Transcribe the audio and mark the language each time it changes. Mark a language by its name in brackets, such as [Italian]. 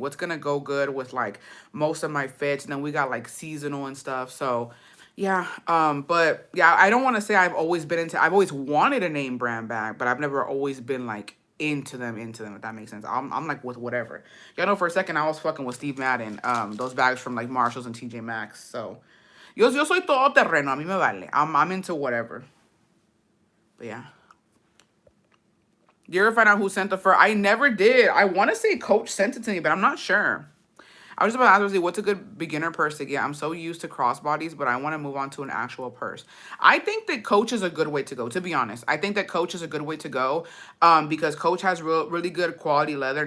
[English] What's gonna go good with like most of my fits. And then we got like seasonal and stuff. So yeah, but yeah, I don't want to say I've always wanted a name brand bag, but I've never always been like into them, if that makes sense. I'm like with whatever. Y'all know for a second I was fucking with Steve Madden, those bags from like Marshalls and TJ Maxx. [Spanish] So yo soy todo terreno, a mí me vale. [English] I'm into whatever. But yeah. You ever find out who sent the fur? I never did. I want to say Coach sent it to me, but I'm not sure. I was just about to ask, what's a good beginner purse to get? I'm so used to crossbodies, but I want to move on to an actual purse. I think that Coach is a good way to go, to be honest. I think that Coach is a good way to go because Coach has really good quality leather.